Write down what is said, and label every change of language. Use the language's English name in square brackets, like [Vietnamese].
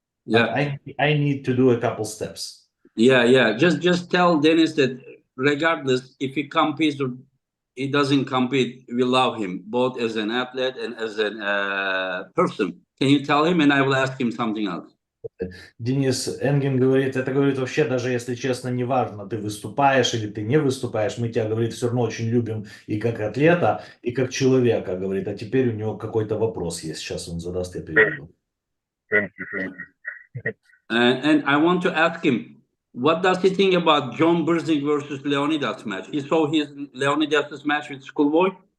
[English] but yeah, I need to do a couple steps. yeah, yeah. Just tell Dennis that regardless if he competes or he doesn't compete, we love him both as an athlete and as a person. Can you tell him? And I will ask him something else. [Russian] Денис Энгин говорит, это говорит вообще, даже если честно, неважно, ты выступаешь или ты не выступаешь, мы тебя, говорит, все равно очень любим и как атлета, и как человека, говорит, а теперь у него какой-то вопрос есть, сейчас он задаст, я переведу. [English] Thank you. And I want to ask him, what does he think about John Burzing versus Leonidas match? He saw his Leonidas match with Schoolboy.